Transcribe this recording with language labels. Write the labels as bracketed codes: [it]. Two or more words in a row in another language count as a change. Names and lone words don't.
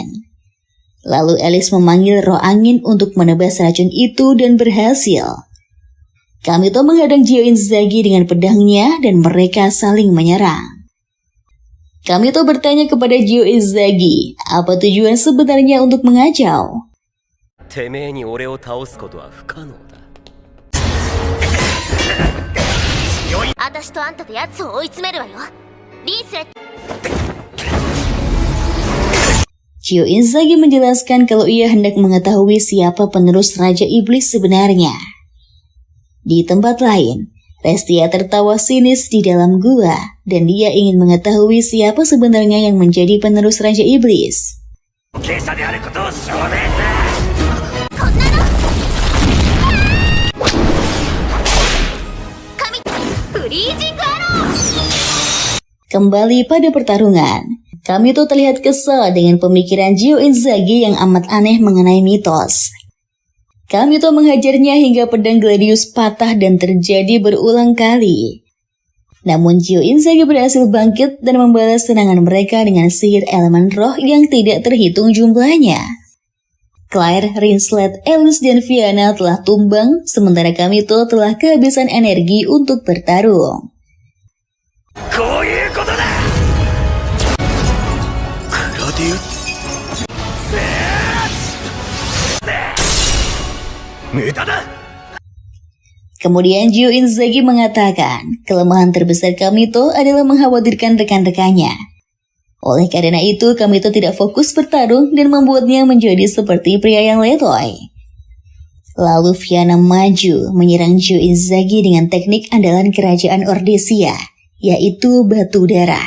[id] Lalu Alice memanggil roh angin untuk menebas racun itu dan berhasil. Kamito menghadang Gyo Inzagi dengan pedangnya dan mereka saling menyerang. Kamito bertanya kepada Gyo Inzagi, apa tujuan sebenarnya untuk mengacau? [ja] てめえに俺を倒すことは不可能だ。私とあんたで奴を追い詰めるわよリンスレット [id] Gyo Inzagi menjelaskan kalau ia hendak mengetahui siapa penerus Raja Iblis sebenarnya. Di tempat lain, Restia tertawa sinis di dalam gua dan dia ingin mengetahui siapa sebenarnya yang menjadi penerus Raja Iblis. [ja] 傾斜であることを証明する。 [id] Kembali pada pertarungan, Kamito terlihat kesal dengan pemikiran Gyo Inzagi yang amat aneh mengenai mitos. Kamito menghajarnya hingga pedang Gladius patah dan terjadi berulang kali. Namun Gyo Inzagi berhasil bangkit dan membalas serangan mereka dengan sihir elemen roh yang tidak terhitung jumlahnya. Claire, Rinslet, Alice, dan Fiana telah tumbang, sementara Kamito telah kehabisan energi untuk bertarung. [ja] こういうことだ。グラディウス。無駄だ。 [id] Kemudian Gyo Inzagi mengatakan kelemahan terbesar Kamito adalah mengkhawatirkan rekan-rekannya. Oleh karena itu, Kamito tidak fokus bertarung dan membuatnya menjadi seperti pria yang letoy. Lalu Fiana maju menyerang Gyo Inzagi dengan teknik andalan kerajaan Ordesia, yaitu batu darah.